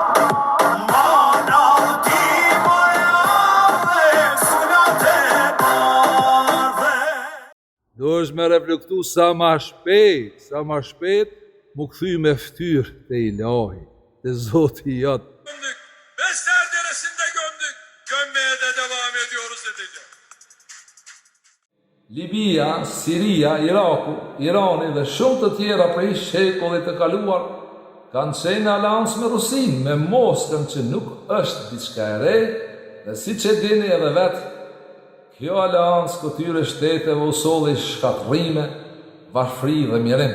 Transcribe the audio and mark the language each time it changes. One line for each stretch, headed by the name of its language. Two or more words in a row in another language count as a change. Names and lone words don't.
Albanian: Do është me reflektu sa ma shpejt, mu këthy me ftyrë të ilahi, të Zoti jatë.
Turkish: Besler deresinde gömdük, gömmeye de devam ediyoruz dedi.
Albanian: Libia, Siria, Iraku, Irani dhe shumë të tjera prej shekullit të kaluar kanë qenë alans me Rusin, me Moskën që nuk është diçka e re, dhe si që dini edhe vetë, kjo alans këtyre shteteve u solli shkatrime, varfri dhe mjerim.